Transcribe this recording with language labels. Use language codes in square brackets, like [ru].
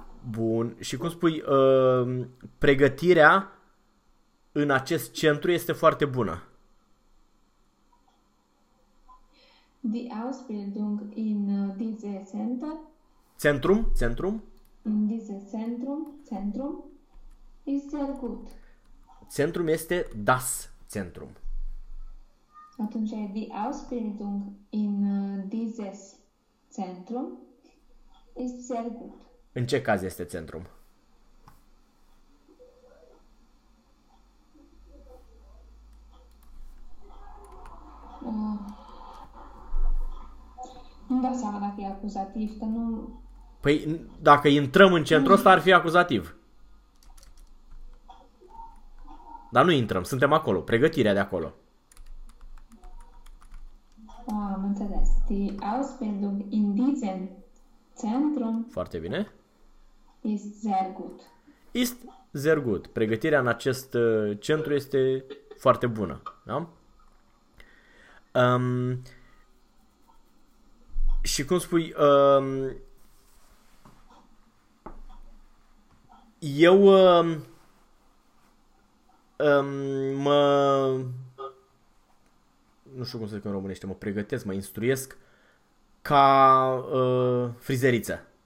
[ro] Bun, și cum spui, pregătirea în acest centru este foarte bună. [de] Die Ausbildung in diese Center, Centrum, centrum. in diese Zentrum, ist sehr gut. [ro] Centrum este das Centrum. Atunci, [de] die Ausbildung in dieses Zentrum ist sehr gut. [ro] În ce caz este centrum? Nu-mi dau seama dacă e acuzativ, că nu. Păi, dacă intrăm în centru ăsta, ar fi acuzativ. Dar nu intrăm, suntem acolo, pregătirea de acolo. Am înțeles. [de] Die Ausbildung in diesem Zentrum [ro] Foarte bine. [de] ist sehr gut. Ist sehr gut. [ro] Pregătirea în acest centru este foarte bună. Da? Și cum spui, eu mă, nu știu cum să zic în românește, mă pregătesc, mă instruiesc ca frizeriță.